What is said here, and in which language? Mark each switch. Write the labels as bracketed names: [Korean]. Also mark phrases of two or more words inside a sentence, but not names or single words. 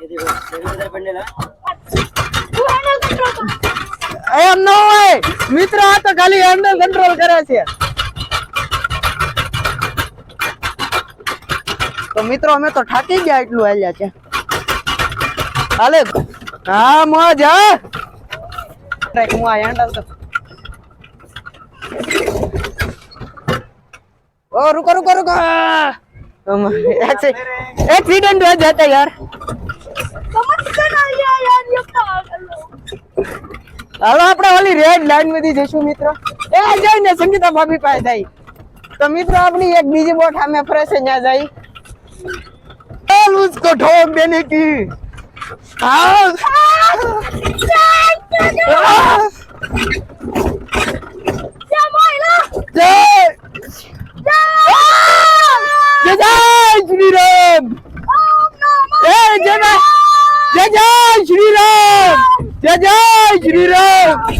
[Gujarati] એમ નો હોય મિત્ર આ તો ખાલી હેન્ડલ કંટ્રોલ કરે છે તો મિત્રો અમે તો થાકી ગયા એટલું હાલ્યા છે હાલે હા મોજ હા હું આ હેન્ડલ તો [Hindi] ओ रुको रुको रुको एक्सीडेंट हो जाता यार [Gujarati] હાલો આપણે ઓલી રેડ લાઈન માંથી જઈશું મિત્રો એ જઈને સંગીતા ભાભી પાસે જાય તો મિત્રો આપણી એક બીજી બોટ સામે ફરે છે ત્યાં જાય [Hindi] चल उसको ठोक देने की हाँ श्री राम जय श्री राम जय श्री राम